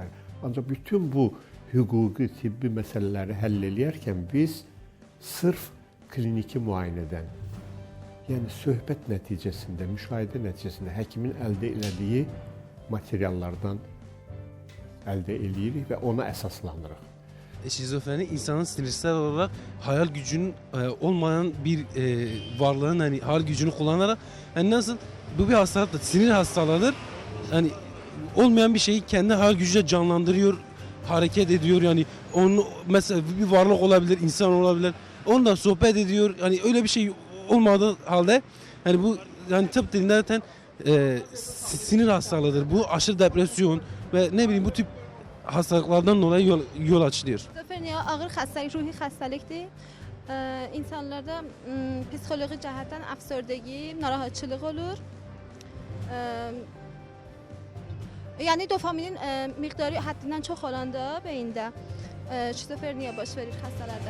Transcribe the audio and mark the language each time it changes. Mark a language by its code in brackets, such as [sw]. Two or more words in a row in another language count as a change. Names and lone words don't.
[az] Ancaq bütün bu hüquqi, tibbi məsələləri həll edərkən biz sırf kliniki müayinədən, yəni söhbət nəticəsində, müşahidə nəticəsində həkimin əldə elədiyi materiallardan əldə eləyirik və ona əsaslanırıq. [tr] Şizofreni insanın sinirsel olarak hayal gücünün olmayan bir varlığın hani hayal gücünü kullanarak yani nasıl bu bir hastalıktır, sinir hastalığıdır. Yani olmayan bir şeyi kendi hayal gücüyle canlandırıyor, hareket ediyor yani onu mesela bir varlık olabilir, insan olabilir. Onunla sohbet ediyor. Yani öyle bir şey olmadığı halde yani bu yani tıp dilinde zaten sinir hastalığıdır. Bu aşırı depresyon ve ne bileyim bu tip hastalıklardan dolayı yol açılıyor. [az] Şizofreniya ağır xəstəlik, ruhi xəstəlikdir. İnsanlarda psixoloji cəhətdən əfsördəgi, narahatçılıq olur. Yəni dopaminin miqdarı həddindən çox olanda beyində şizofreniya baş verir xəstələrdə.